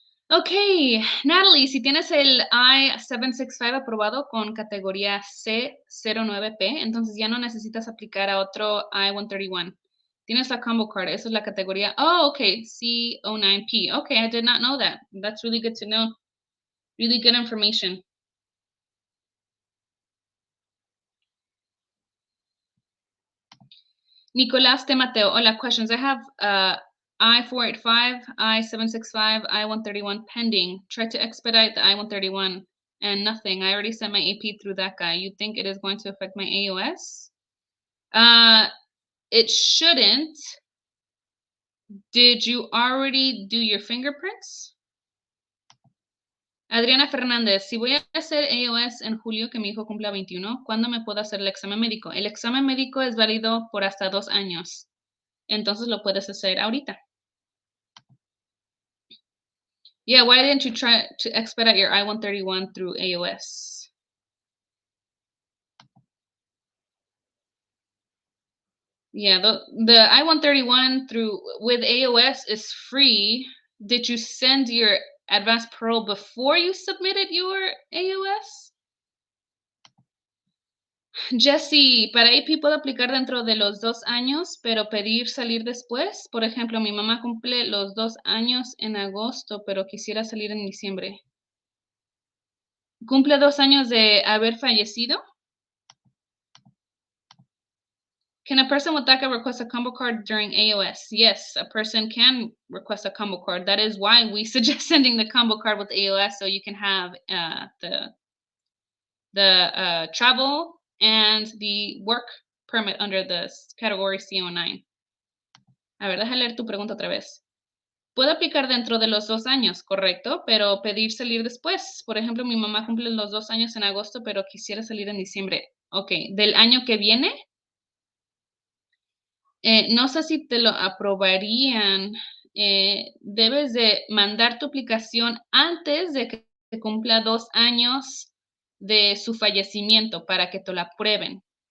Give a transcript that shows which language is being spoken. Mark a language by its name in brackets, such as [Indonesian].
[Spanish] Ok, Natalie, si tienes el I-765 aprobado con categoría C09P, entonces ya no necesitas aplicar a otro I-131. Tienes la combo card, esa es la categoría. [English] Oh, ok, C09P. Ok, I did not know that. That's really good to know. Really good information. Nicolás de Mateo, hola, questions. I have I-485, I-765, I-131 pending. Try to expedite the I-131 and nothing. I already sent my AP through Daca. You think it is going to affect my AOS? It shouldn't. Did you already do your fingerprints? [Spanish] Adriana Fernández, si voy a hacer AOS en julio, que mi hijo cumpla 21, ¿cuándo me puedo hacer el examen médico? El examen médico es válido por hasta 2 años. Entonces lo puedes hacer ahorita. [English] Yeah, why didn't you try to expedite your I-131 through AOS? Yeah, the I-131 through with AOS is free. Did you send your advanced parole before you submitted your AOS? [Spanish] Jesse, para IP puedo aplicar dentro de los 2 años, pero pedir salir después. Por ejemplo, mi mamá cumple los 2 años en agosto, pero quisiera salir en diciembre. ¿Cumple 2 años de haber fallecido? [English] Can a person with DACA request a combo card during AOS? Yes, a person can request a combo card. That is why we suggest sending the combo card with AOS, so you can have the travel and the work permit under the category CO9. [Spanish] A ver, déjame leer tu pregunta otra vez. Puedo aplicar dentro de los 2 años, correcto, pero pedir salir después. Por ejemplo, mi mamá cumple los 2 años en agosto, pero quisiera salir en diciembre. Ok, ¿del año que viene? No sé si te lo aprobarían. Debes de mandar tu aplicación antes de que cumpla 2 años de su fallecimiento para que te lo aprueben.